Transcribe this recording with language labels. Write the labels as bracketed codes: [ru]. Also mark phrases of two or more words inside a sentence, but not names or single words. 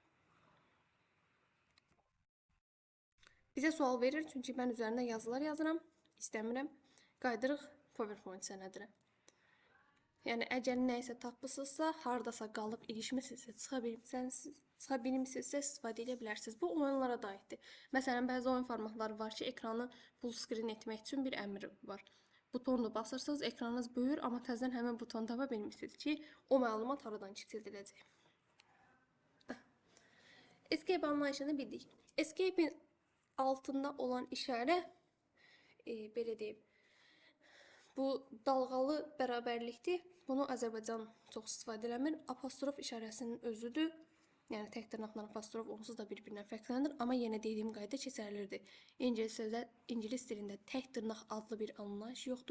[az] Bizə sual verir, çünki mən üzərində yazılar yazıram, istəmirəm. Qaydırıq PowerPoint sənədinə. Yəni, əgər nəysə tapmışsınızsa, haradasa qalıb ilişmişsinizsə, çıxa bilmirsinizsə istifadə edə bilərsiniz. Bu oyunlara da aiddir. Məsələn, bəzi oyun formatları var ki, ekranı [en] full screen [az] etmək üçün bir əmr var. Butonu basırsınız, ekranınız böyür, amma təzədən həmin butonu tapa bilmirsiniz ki, o məlumat haradan kiçildiləcək. Escape anlayışını bildik. Escape-in altında olan işarə, belə deyim, bu dalğalı bərabərlikdir. Bunu Azərbaycan çox istifadə eləmir. Apostrof işarəsinin özüdür. Yəni, tək dırnaqla apostrof onsuz da bir-birindən fərqlənir. Amma yenə dediyim qayda keçərlidir. İngilis dilində tək dırnaq adlı bir anlayış yoxdur.